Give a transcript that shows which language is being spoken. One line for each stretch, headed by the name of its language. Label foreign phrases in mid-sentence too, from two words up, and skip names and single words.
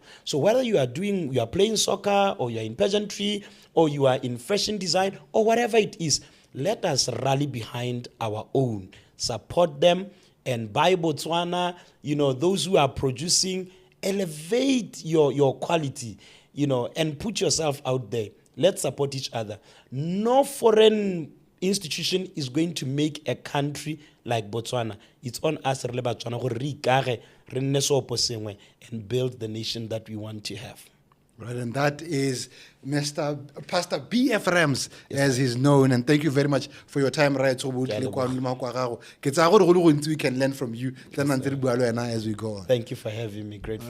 English: So whether you are playing soccer, or you are in pageantry, or you are in fashion design, or whatever it is, let us rally behind our own, support them, and buy Botswana, those who are producing, elevate your quality, and put yourself out there. Let's support each other. No foreign institution is going to make a country like Botswana. It's on us
Tswana: re le Batswana gore re ikage, re nne seopo sengwe,
English: and build the nation that we want to have. Right, and that is Pastor B.F. Rams, as he's known. And thank you very much for your time, right? So we can learn from you as we go on. Thank you for having me. Grateful.